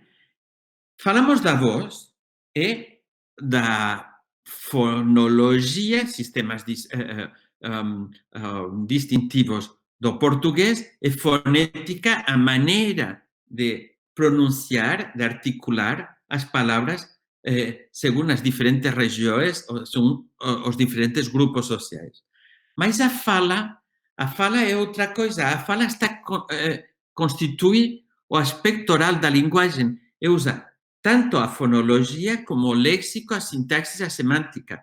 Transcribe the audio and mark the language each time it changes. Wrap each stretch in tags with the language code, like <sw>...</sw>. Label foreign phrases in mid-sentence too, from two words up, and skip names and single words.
<gl>Falamos da voz e da fonología, sistemas distintivos do portugués, e fonética, a maneira de pronunciar, de articular as palabras según as diferentes regiões ou según os diferentes grupos sociais. Mas a fala é outra coisa. A fala constitui o aspecto oral da linguagem e usa tanto a fonologia como o léxico, a sintaxis e a semântica.</gl>